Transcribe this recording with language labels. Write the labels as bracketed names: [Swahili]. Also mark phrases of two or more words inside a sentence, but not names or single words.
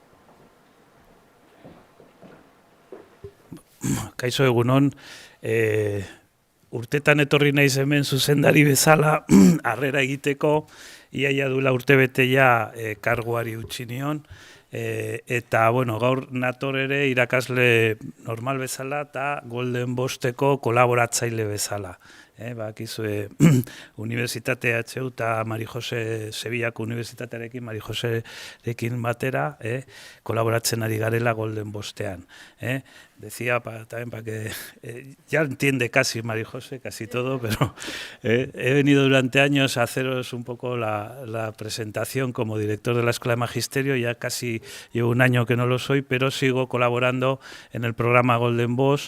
[Basque] Kaixo egunon, urtetan etorri naiz hemen zuzendari bezala harrera egiteko, iaia duela urtebete ja karguari utzi nion, eta gaur nator ere irakasle normal bezala eta Golden Bosteko kolaboratzaile bezala. Bakizue Unibertsitate HU eta Mari Jose Sevillako Unibertsitatearekin, Mari Joserekin batera, kolaboratzen ari garela Golden Bostean. [Spanish] Decía también para que ya entiende casi Mari Jose, casi todo, pero he venido durante años a haceros un poco la presentación como director de la Escuela de Magisterio. Ya casi llevo un año que no lo soy, pero sigo colaborando en el programa Golden Boss.